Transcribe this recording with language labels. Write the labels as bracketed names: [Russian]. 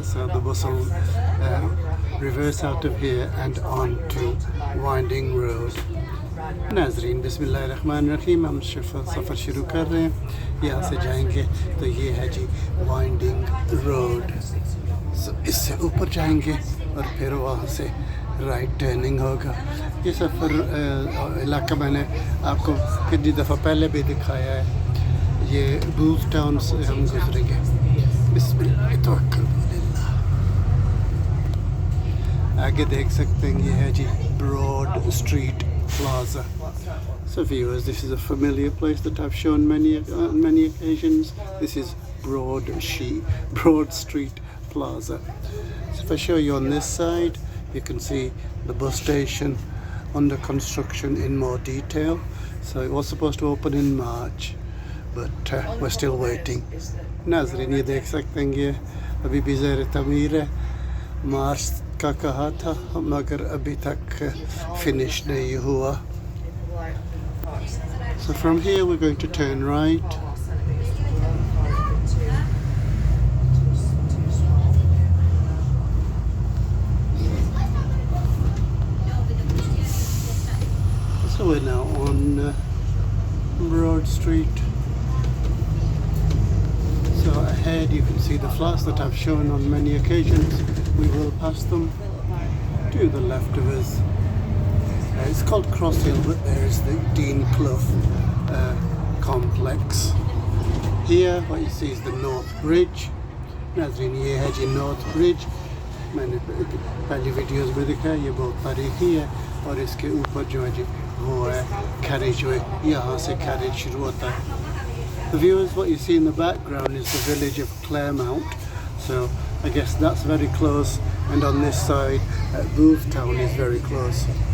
[English] So the bus will reverse out of here and on to Winding Road. [Hindi] नाज़रीन बिस्मिल्लाहिर्रहमानिर्रहीम, हम सफ़र शुरू कर रहे हैं। यहाँ से जाएंगे तो ये है जी वाइंडिंग रोड। इससे ऊपर जाएंगे और फिर वहाँ से राइट टर्निंग होगा। ये सफ़र इलाका मैंने आपको कितनी दफ़ा पहले भी दिखाया है। ये बूथ टाउन से हम गुजरेंगे। बिस्मिल्लाह तवक्कल बिल्लाह। आगे देख सकते हैं ये है जी broad street Plaza. [English] So viewers, this is a familiar place that I've shown on many occasions. This is Broad Street Plaza. So if I show you on this side, you can see the bus station under construction in more detail. So it was supposed to open in March, but we're still waiting. [Hindi] नाज़रीन ये देख सकते हैं ये अभी भी ज़ेर तमीर है। मार्च का कहा था मगर अभी तक फिनिश नहीं हुआ. [English] So from here we're going to turn right. So we're now on Broad Street. So ahead you can see the flats that I've shown on many occasions. We will pass them to the left of us. It's called Cross Hill, but there's the Dean Clough complex. Here what you see is the North Bridge. [Hindi] नाज़रीन ये है जी North Bridge. मैंने पहली videos में दिखाया, ये बहुत तारीखी है और इसके ऊपर जो है जी वो है carriageway. यहाँ से carriage शुरू होता है. [English] The viewers, what you see in the background is the village of Claremont. So I guess that's very close, and on this side Booth Town is very close.